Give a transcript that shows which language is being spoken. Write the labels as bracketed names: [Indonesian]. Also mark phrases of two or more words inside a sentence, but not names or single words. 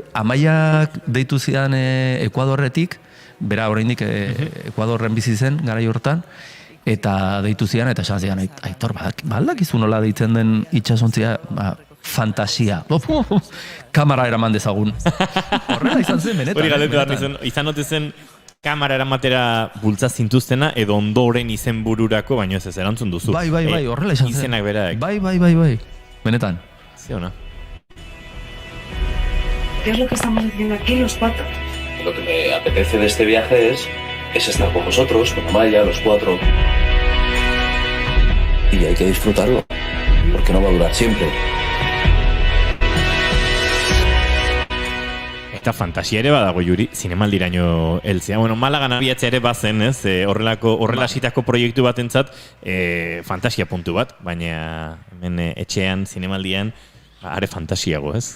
[Basque] Amaiak deitu zidan Ekuadorretik, bera oraindik Ekuadorren bizi zen garai hortan, eta deitu zidan, eta esan zidan, Aitor, baldakizu nola deitzen den itxasontzia, fantasia. Kamara eraman dezagun. Horrela izan zen, benetan. Hori galdetu behar nizun, izan note zen kamara eramatera bultza zintuztena edo ondoren izen bururako, baino ez erantzun duzu. Bai, horrela izan zen. Izenak beraek. Bai. Benetan. [Spanish] ¿Sí o no? ¿Qué es lo que estamos haciendo aquí los cuatro? Lo que me apetece de este viaje es estar con vosotros, con Amaya, los cuatro. Y hay que disfrutarlo, porque no va a durar siempre. [Basque] Eta fantasia ere badago Juri, zinemaldiraino heltzea. Bueno, Malagan abiatzea ere bazen, ez? Horrela sitako proiektu batentzat fantasia puntu bat, baina hemen etxean, zinemaldian, are fantasiago, ez?